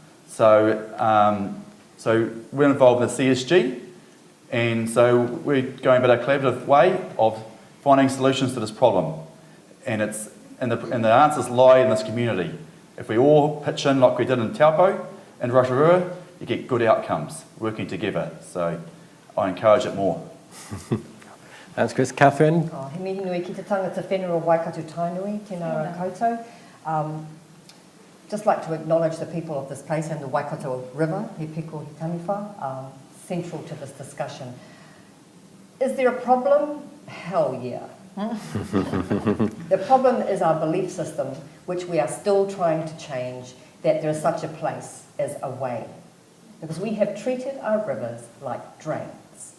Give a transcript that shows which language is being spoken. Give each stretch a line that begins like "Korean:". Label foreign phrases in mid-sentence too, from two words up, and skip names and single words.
English: So, so we're involved in the CSG, and so we're going about a collaborative way of finding solutions to this problem. And the answers lie in this community. If we all pitch in like we did in Taupo and Rotorua, you get good outcomes working together. So I encourage it more. Thanks, Chris. Catherine?
Māori: He mihi nui ki te tangata whenua Waikato Tainui, tēnā koutou.
English: Just like to acknowledge the people of this place and the Waikato River,
Māori: he piko he taniwha,
English: central to this discussion. Is there a problem? Hell yeah. The problem is our belief system, which we are still trying to change, that there is such a place as a way. Because we have treated our rivers like drains.